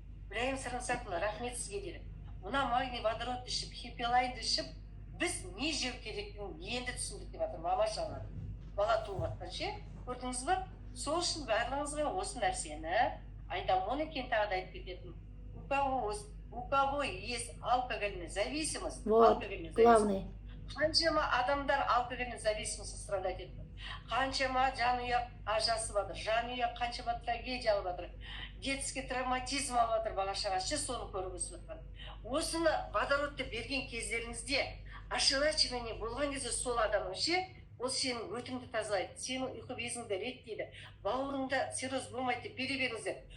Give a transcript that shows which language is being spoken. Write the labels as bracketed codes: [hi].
[kk] Білайым сарымсақлы, рахмет сізге дейді. Мына магний водород ішіп, хипилайды ішіп, біз не жеу керектігін енді түсіндік деп жатыр, мама жаны. Бала туып жатқан ше, көрдіңіз ба? Сол үшін барлығыңызға осы нәрсені айтамын, оны екен тағы да айтып кететін. [ru] у кого есть алкогольная зависимость, Вот, главный. [kk] қаншама адамдар [ru] алкогольная зависимость страдать [kk] етті. Қаншама жанұя ажасы батыр, жанұя қаншама трагедия алып жатыр, [ru] детский травматизм [kk] алып жатыр бала шағасы, соны көріп өсіп жатқан. Осыны водородты берген кездеріңізде ошелачивание болған кезде сол адамның ше, ол сенің өтіңді тазалайды, сенің ұйқы безіңді реттейді, бауырыңда цирроз болмайды деп бере беріңіздер.